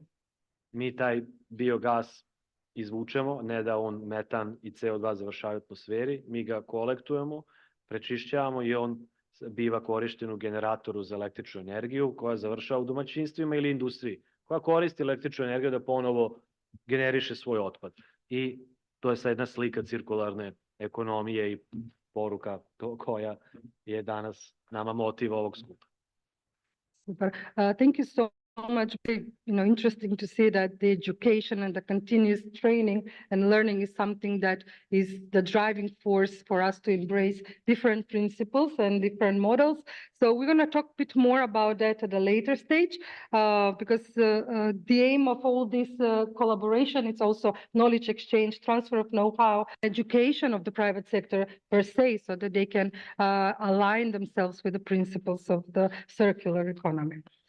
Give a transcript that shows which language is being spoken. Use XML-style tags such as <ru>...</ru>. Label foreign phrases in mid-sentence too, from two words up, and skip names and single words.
<sr>Mi taj biogas izvučemo, ne da on metan i CO2 završavaju u atmosferi, mi ga kolektujemo, prečišćavamo i on biva korišten u generatoru za električnu energiju koja završava u domaćinstvima ili industriji, koja koristi električnu energiju da ponovo generiše svoj otpad. I to je sad jedna slika cirkularne ekonomije i poruka koja je danas nama motiv ovog skupa.</sr> <en>Super. Thank you so much. Interesting to see that the education and the continuous training and learning is something that is the driving force for us to embrace different principles and different models. So we're going to talk a bit more about that at a later stage, because the aim of all this collaboration is also knowledge exchange, transfer of know-how, education of the private sector per se, so that they can align themselves with the principles of the circular economy.</en>